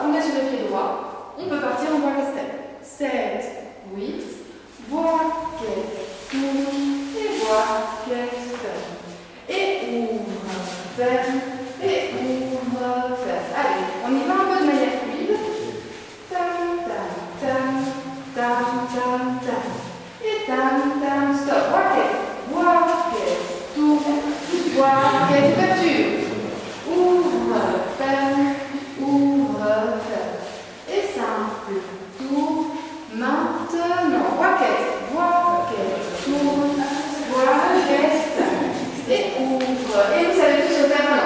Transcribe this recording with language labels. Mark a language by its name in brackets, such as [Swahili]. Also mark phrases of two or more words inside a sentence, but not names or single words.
[French] On est sur le pied droit, on peut partir en boîte step. 7, 8, boîte, tourne, et boîte, ferme. Et ouvre, ferme, et ouvre, ferme. Allez, on y va un peu de manière fluide. Tam, tam, tam, tam, tam, tam. Et tam, tam, stop. Boîte, tourne, boîte, ouverture. Ouvre, ferme, et simple, tour, maintenant, boîte, tourne, boîte, et ouvre, et vous savez tous le faire maintenant.